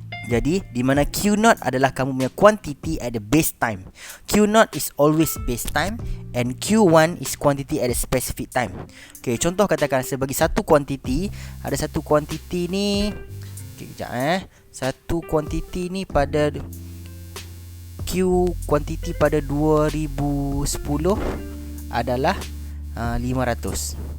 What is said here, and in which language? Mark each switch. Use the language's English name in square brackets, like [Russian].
[Malay] Jadi di mana Q0 adalah kamu punya [English] quantity at the base time. Q0 is always base time and Q1 is quantity at a specific time. [Malay] Okay, contoh katakan sebagai satu quantity, ada satu quantity ni. Okay, kejap satu quantity ni pada Q quantity pada 2010 adalah 500.